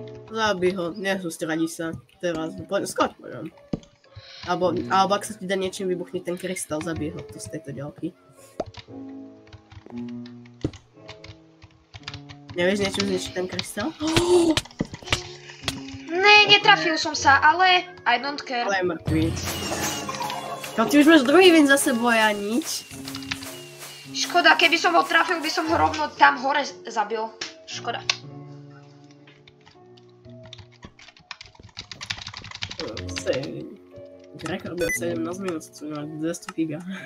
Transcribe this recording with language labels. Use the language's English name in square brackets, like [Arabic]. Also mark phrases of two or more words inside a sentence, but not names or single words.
[Slovak] Zabij ho, nesústradí sa. Teraz, skoč poďom. Alebo ak sa ti dá niečím vybuchniť ten krystal, zabij ho z tejto ďalky. Nevieš niečím zničiť ten krystal? Ne, netrafil som sa, ale [English] I don't care. [Slovak] Ale je mŕtvý. Ty už máš druhý win za sebou, ja nič. Škoda, keby som ho trafil, by som ho rovno tam hore zabil. Škoda. [Czech] Rekord byl 17 minut, co má 200 giga.